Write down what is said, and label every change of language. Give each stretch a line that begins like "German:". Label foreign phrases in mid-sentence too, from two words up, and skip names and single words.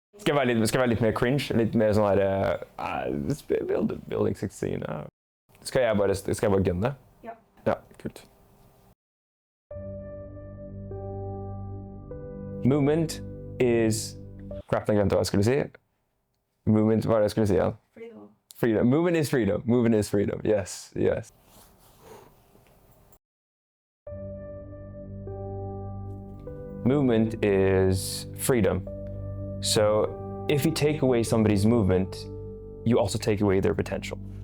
Norwegian: Skal jeg være litt mer cringe? Litt mer sånn her... building 16. Skal jeg bare gunne? Ja. Ja, kult.
English: Movement is... Crap,
Norwegian: jeg glemte hva jeg skulle si. Movement, hva er det jeg skulle si? Ja?
English: Freedom. Freedom. Movement is freedom. Movement is freedom. Yes, yes. Movement is freedom. So if you take away somebody's movement, you also take away their potential.